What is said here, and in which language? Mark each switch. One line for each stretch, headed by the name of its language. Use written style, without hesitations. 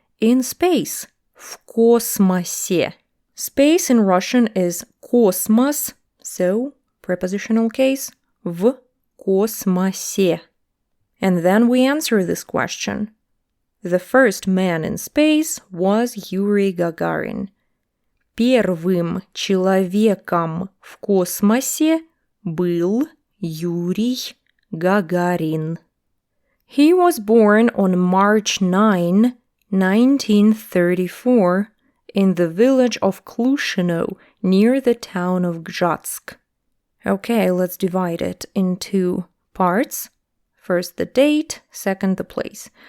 English: In space,
Russian: в космосе.
English: Space in Russian is космос, so prepositional case,
Russian: в космосе.
English: And then we answer this question. The first man in space was Yuri Gagarin.
Russian: Первым человеком в космосе был Юрий Гагарин.
English: He was born on March 9, 1934, in the village of Klушino, near the town of Gžatsk. Okay, let's divide it into parts. First the date, second the place.